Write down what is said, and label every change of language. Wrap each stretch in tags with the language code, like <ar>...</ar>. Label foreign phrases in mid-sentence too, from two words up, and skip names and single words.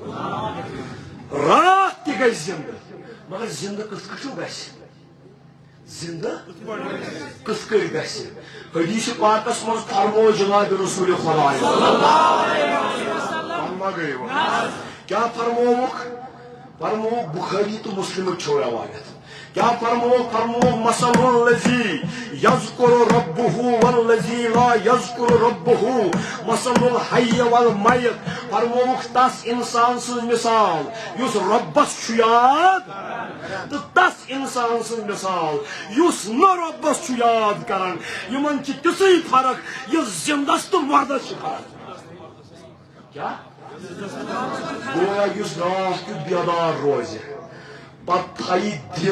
<ks>رات تہِ گژھِ زندٕ مگر زندٕ کِتھ کٔنۍ چھُ گژھِ زندہ کِتھ کٔنۍ گژھِ حدیث پاکس منٛز فرمو جناب رسول خدا فرما گٔے کیا فرمووُکھ فرمووُکھ بخاری تہٕ مسلمٕچ چھو روایت کیا فرمووُکھ</ks> <ar>مثل الذی یذکر ربہ والذی لا یذکر ربہ مثل الحی والمیت</ar> <ks>فرمووُکھ تس انسان سٕنٛز مثال یُس رۄبس چھُ یاد تہٕ تس انسان سٕنٛز مثال یُس نہٕ رۄبس چھُ یاد کران یِمن چھِ تِژھٕے فرق یُس زندس تہٕ مردس چھِ فرق کیا گویا یُس رات کیُتھ بیدار روزِ پتہٕ تھایہِ دِل</ks>